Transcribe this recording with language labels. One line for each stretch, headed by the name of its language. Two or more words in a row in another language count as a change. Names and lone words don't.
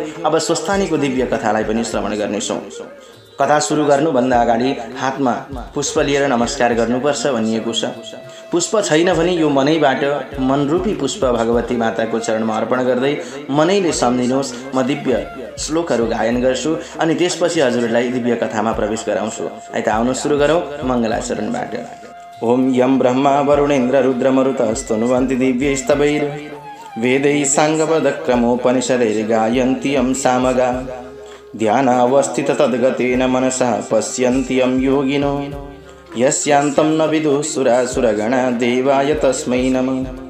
Nepali: अब स्वस्थानीको दिव्य कथालाई पनि श्रवण गर्नेछौँ। कथा सुरु गर्नुभन्दा अगाडि हातमा पुष्प लिएर नमस्कार गर्नुपर्छ भनिएको छ। पुष्प छैन भने यो मनैबाट मनरूपी पुष्प भगवती माताको चरणमा अर्पण गर्दै मनैले सम्झिनुहोस्। म दिव्य श्लोकहरू गायन गर्छु अनि त्यसपछि हजुरलाई दिव्य कथामा प्रवेश गराउँछु। है त, आउनु सुरु गरौँ मङ्गलाचरणबाट।
Sanskrit: ओम यम ब्रह्मा वरुणेन्द्र रुद्रमरुतस्तनुवन्ति दिव्यैस्तवैर् वेदैः साङ्गपदक्रमोपनिषदैर् गायन्ति यं सामगा ध्यानावस्थित तद्गतेन मनसा पश्यन्ति यं योगिनो यस्यान्तं न विदुः सुरासुरगणा देवाय तस्मै नमः।